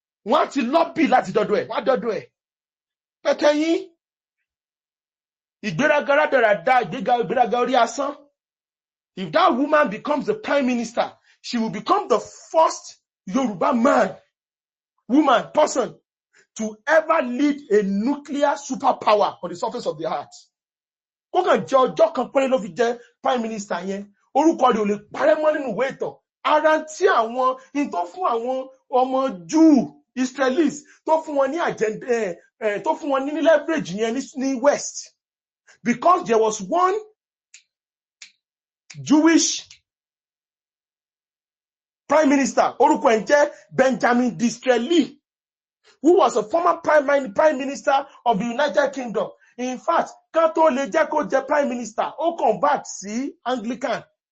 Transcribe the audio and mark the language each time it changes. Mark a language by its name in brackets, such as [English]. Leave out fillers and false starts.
[Yoruba] Wọ́n ti lọ́bì láti dọ́dọ̀ ẹ̀, wọ́n dọ́dọ̀ ẹ̀. Pẹ̀kẹ́ yín, ìgbéraga rádaràda, ìgbéraga orí asán. [English] If that woman becomes the prime minister, she will become the first Yoruba person to ever lead a nuclear superpower on the surface of the earth. [Yoruba] Ó kàn jẹ́ ọjọ́ kan péré ló fi jẹ́ prime minister yẹn. Orúkọ rẹ̀ ò lè parẹ́ mọ́ nínú ìwé ìtàn. Ara tí àwọn in tó fún àwọn ọmọ Jew Israelis tó fún wọn ní agenda, tó fún wọn ní leverage yẹn ní West. [English] Because there was one Jewish prime minister, [Yoruba] orúkọ ẹ̀ jẹ́ [English] Benjamin Disraeli, who was a former prime minister of the United Kingdom. In fact, [Yoruba] kan tó lè jẹ́ kó jẹ́ prime minister, ó convert sí Anglican.